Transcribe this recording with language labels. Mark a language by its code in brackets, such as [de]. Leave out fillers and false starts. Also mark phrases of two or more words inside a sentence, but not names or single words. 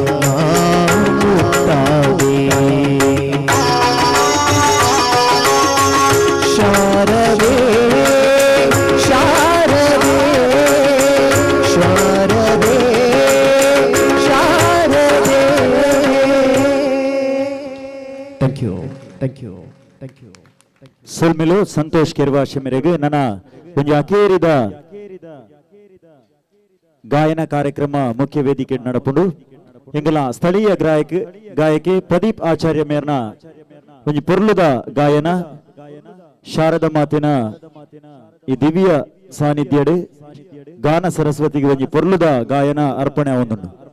[kn] ಮುಟ್ಟಾದೆ ಶಾರದೆ ಶಾರದೆ ಶಾರದೆ ಶಾರದೆ [en] thank you thank you thank you [tcy] ಸೊಲ್ಮೆಲು ಸಂತೋಷ್ ಕೆರ್ವಾಶೆ ಮೇರೆಗೆ ನನ್ನ ಒಂದು ಅಕೇರಿದ ಗಾಯನ ಕಾರ್ಯಕ್ರಮ ಮುಖ್ಯ ವೇದಿಕೆ ನಡಪುಂಡು ಎಂಗಲ ಸ್ಥಳೀಯ ಗಾಯಕಿ ಪ್ರದೀಪ್ ಆಚಾರ್ಯ ಮೇರ್ನ ಒಂದು ಪೊರ್ಲುದ ಗಾಯನ ಶಾರದ ಮಾತಿನ ಈ ದಿವ್ಯ ಸಾನ್ನಿಧ್ಯಡೆ ಗಾನ ಸರಸ್ವತಿಗೆ ಒಂದು ಪೊರ್ಲುದ ಗಾಯನ ಅರ್ಪಣೆ ಆವೊಂದುಂಡು